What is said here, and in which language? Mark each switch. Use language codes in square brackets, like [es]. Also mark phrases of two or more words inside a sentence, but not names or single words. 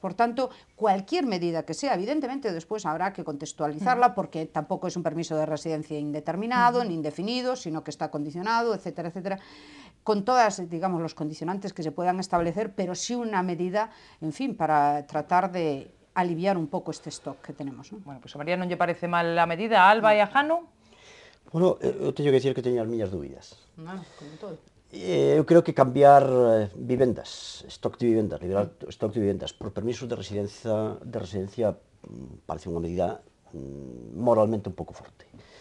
[es] Por tanto, cualquier medida que sea, evidentemente después habrá que contextualizarla, porque tampoco es un permiso de residencia indeterminado ni indefinido, sino que está condicionado, etcétera, etcétera, con todas, digamos, los condicionantes que se puedan establecer, pero sí una medida, en fin, para tratar de aliviar un pouco este stock que tenemos, ¿no? [gl] Bueno, pois a María non lle parece mal a medida. A Alba e a Jano? Bueno, eu teño que dicir que teño as miñas dúbidas. Como todo. Eu creo que cambiar vivendas, stock de vivendas, liberar stock de vivendas por permisos de residencia parece unha medida moralmente un pouco forte.